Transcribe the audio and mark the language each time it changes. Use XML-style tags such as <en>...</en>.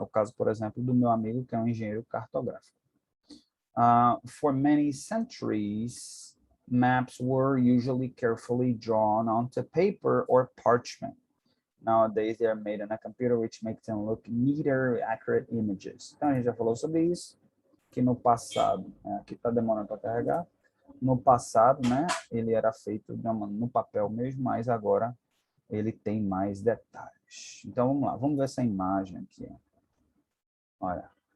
<pt>É o caso, por exemplo, do meu amigo, que é um engenheiro cartográfico.</pt> <en>For many centuries, maps were usually carefully drawn onto paper or parchment. Nowadays, they are made on a computer, which makes them look neater, accurate images.</en> <pt>Então, a gente já falou sobre isso, que no passado, aqui está demorando para carregar, no passado, né, ele era feito no papel mesmo, mas agora ele tem mais detalhes. Então, vamos lá, vamos ver essa imagem aqui. Olha.</pt>